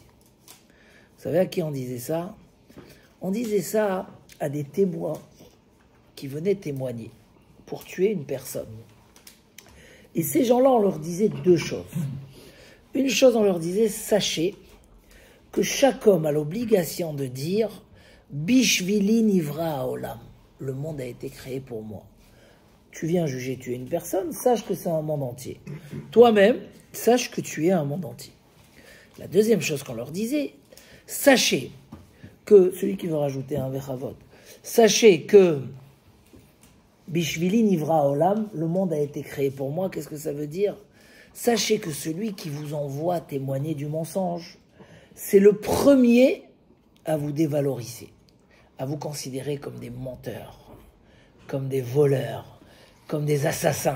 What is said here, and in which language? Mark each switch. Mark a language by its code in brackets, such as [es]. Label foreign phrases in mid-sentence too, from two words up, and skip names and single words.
[fr] Vous savez à qui on disait ça? On disait ça à des témoins qui venaient témoigner pour tuer une personne. Et ces gens-là, on leur disait 2 choses. Une chose, on leur disait, sachez que chaque homme a l'obligation de dire [he] בשבילי נברא העולם. [fr] Le monde a été créé pour moi. Tu viens juger tuer une personne, sache que c'est un monde entier. Toi-même, sache que tu es un monde entier. La deuxième chose qu'on leur disait, sachez que, celui qui veut rajouter un vechavot, sachez que [he] בשבילי נברא העולם, [fr] le monde a été créé pour moi. Qu'est-ce que ça veut dire? Sachez que celui qui vous envoie témoigner du mensonge, c'est le premier à vous dévaloriser, à vous considérer comme des menteurs, comme des voleurs, comme des assassins.